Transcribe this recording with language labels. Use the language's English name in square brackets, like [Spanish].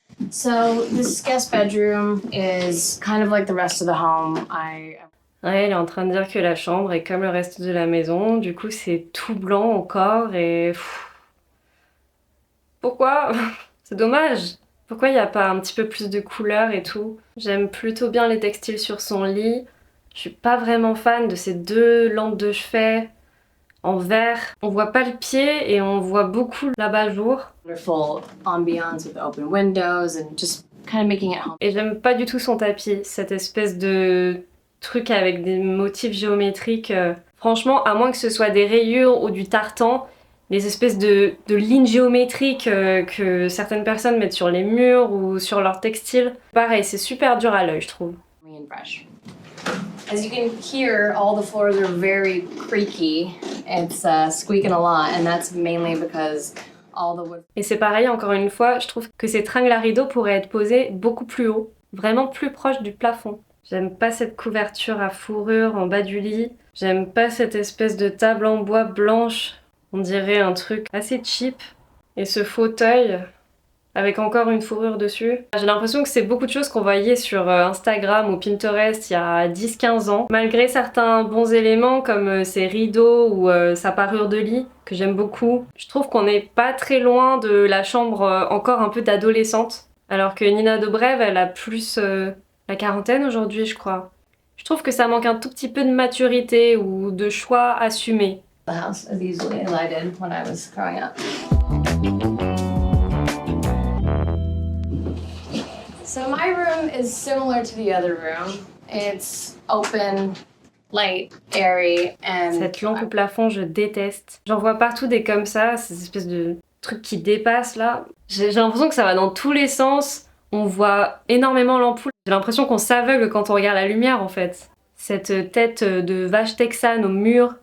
[English] So this guest bedroom is kind of like the rest of the home. [French] Ouais, elle est en train de dire que la chambre est comme le reste de la maison, du coup c'est tout blanc encore et... Pourquoi? C'est dommage. Pourquoi il n'y a pas un petit peu plus de couleurs et tout? J'aime plutôt bien les textiles sur son lit. Je suis pas vraiment fan de ces deux lampes de chevet en verre. On voit pas le pied et on voit beaucoup l'abat-jour. [English] Wonderful ambiance with open windows and just kind of making it home. [French] Et j'aime pas du tout son tapis, cette espèce de truc avec des motifs géométriques. Franchement, à moins que ce soit des rayures ou du tartan, les espèces de lignes géométriques que certaines personnes mettent sur les murs ou sur leurs textiles. Pareil, c'est super dur à l'œil, je trouve. [English] And fresh. As you can hear, all the floors are very creaky. It's squeaking a lot, and that's mainly because all the wood. [French] Et c'est pareil, encore une fois, je trouve que ces tringles à rideaux pourraient être posés beaucoup plus haut, vraiment plus proche du plafond. J'aime pas cette couverture à fourrure en bas du lit. J'aime pas cette espèce de table en bois blanche. On dirait un truc assez cheap. Et ce fauteuil avec encore une fourrure dessus. J'ai l'impression que c'est beaucoup de choses qu'on voyait sur Instagram ou Pinterest il y a 10-15 ans. Malgré certains bons éléments comme ses rideaux ou sa parure de lit, que j'aime beaucoup, je trouve qu'on n'est pas très loin de la chambre encore un peu d'adolescente. Alors que Nina Dobrev, elle a plus la quarantaine aujourd'hui, je crois. Je trouve que ça manque un tout petit peu de maturité ou de choix assumés. [English] The house as easily as I did when I was growing up. So my room is similar to the other room. It's open, light, airy, and... [French] Cette lampe au plafond, je déteste. J'en vois partout des comme ça, ces espèces de trucs qui dépassent là. J'ai l'impression que ça va dans tous les sens. On voit énormément l'ampoule. J'ai l'impression qu'on s'aveugle quand on regarde la lumière en fait. Cette tête de vache texane au mur.